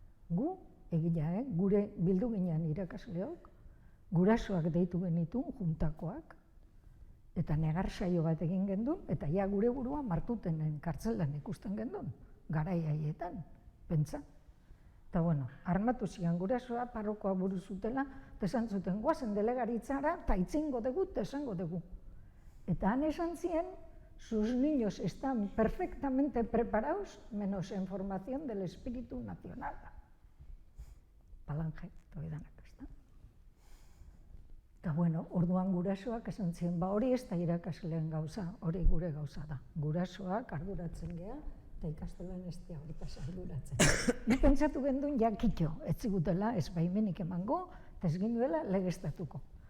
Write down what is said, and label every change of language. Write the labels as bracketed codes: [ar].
[eu] Gu, egia, gure bildu ginen irakasleok, gurasoak deitu genitun, juntakoak, eta negar saio bat egin gendun, eta ja gure burua Martutenen kartzelan ikusten gendun, garai haietan, pentsa. Eta bueno, armatu zian gurasoa, parrokoa buru zutela, eta esan zuten, guazen delegaritzara, eta itzingo dugu, eta esango dugu. Eta han esan zien, [es] sus niños están perfectamente preparados, menos en formación del espíritu nacional. [eu] Palange, toi danak, ezta? Eta bueno, orduan gurasoak esan zien, ba hori ez da irakasleen gauza, hori gure gauza da. Gurasoak arduratzen gea, eta ikastolan ez da horretaz arduratzen. Ni pentsatu gendun jakitxo, ez zigutela ez baimenik emango, eta ez ginuela legeztatuko.